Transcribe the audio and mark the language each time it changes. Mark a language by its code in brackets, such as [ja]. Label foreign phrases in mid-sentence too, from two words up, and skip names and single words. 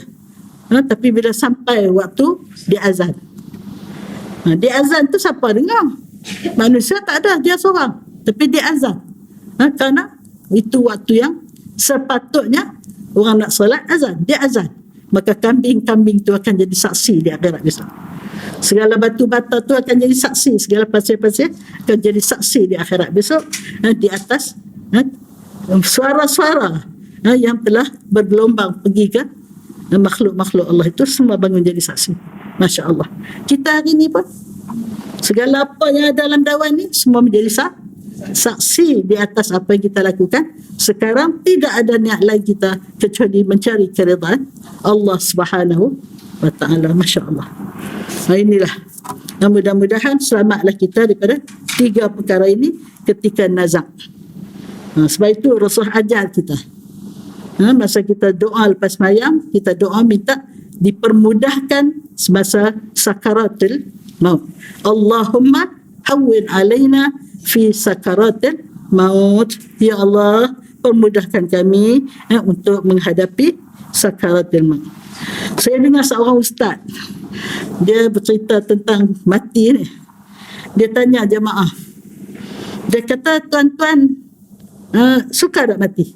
[ms] Tapi bila sampai waktu dia azan, dia azan tu siapa dengar? Manusia tak ada, dia seorang. Tapi dia azan. Kerana itu waktu yang sepatutnya orang nak solat azan, dia azan. Maka kambing-kambing tu akan jadi saksi di akhirat besok. Segala batu bata tu akan jadi saksi, segala pasir-pasir akan jadi saksi di akhirat besok, di atas suara-suara yang telah bergelombang pergi ke makhluk-makhluk Allah itu semua bangun jadi saksi. [ar] ما شاء الله. [ms] Kita hari ni pun segala apa yang ada dalam dakwah ni semua menjadi saksi di atas apa yang kita lakukan. Sekarang tidak ada niat lain kita kecuali mencari keridhaan Allah [ar] سبحانه وتعالى. ما شاء الله. [ms] Inilah. Mudah-mudahan selamatlah kita daripada 3 perkara ini ketika nazak. Sebab itu Rasul ajar kita. Masa kita doa lepas sembahyang, kita doa minta dipermudahkan semasa sakaratul maut. [ar] اللهم هون علينا في سكرات الموت. [ms] Ya Allah, permudahkan kami untuk menghadapi sakaratul maut. Saya dengar seorang ustaz, dia bercerita tentang mati ni. Dia tanya jemaah. Dia kata, tuan-tuan suka tak mati?